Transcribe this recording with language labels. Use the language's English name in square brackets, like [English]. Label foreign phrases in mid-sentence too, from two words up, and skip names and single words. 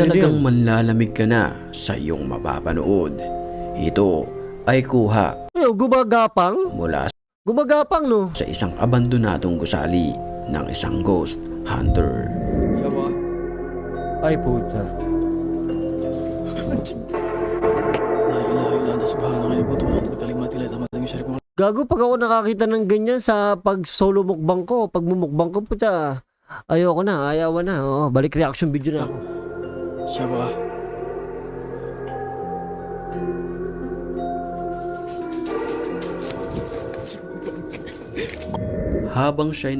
[Filipino] talagang yun. manlalamig ka na sa iyong mapapanood. Ito ay kuha Ano, gumagapang? mula Gumagapang no? sa isang abandonadong gusali ng isang [English] ghost hunter. [Filipino] Siya ba? Ay puta. [Arabic] لا إله إلا أنت سبحانك إني كنت من الظالمين لا إله إلا أنت. [Filipino] Gago pag ako nakakita ng ganyan sa pag solo mukbang ko, pag mumukbang ko puta. Ayoko na, ayawan na. Oo, balik [English] reaction video [Filipino] na ako. Siya ba? Habang siya'y